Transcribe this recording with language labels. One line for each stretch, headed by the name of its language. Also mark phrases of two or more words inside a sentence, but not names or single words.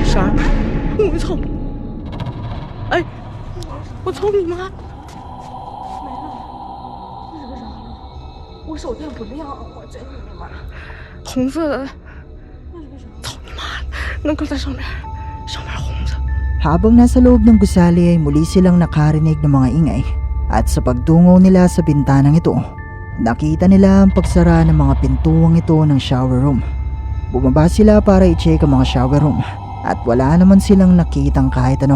Chinese: 啥？我操！哎，我操你妈！没了，那是个啥？我手电不亮，我真的妈！红色的。那是个啥？操你妈！那个在上面红色。
Filipino: Habang nasa loob ng gusali ay muli silang nakarinig ng mga ingay at sa pagdungo nila sa bintanang ito, nakita nila ang pagsara ng mga pintuang ito ng
English: shower room.
Filipino: Bumaba sila para i-check ang mga
English: shower room
Filipino: at wala naman silang nakitang kahit ano.